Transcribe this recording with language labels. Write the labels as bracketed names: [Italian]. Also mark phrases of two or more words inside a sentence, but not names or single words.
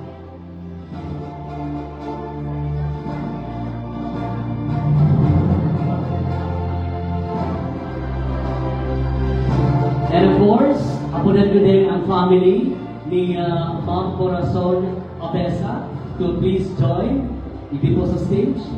[English] And of course, [Bikol] apunan ko din ang family ni Ma'am Corazon Abesa [English] to please join [Bikol] ipo sa stage.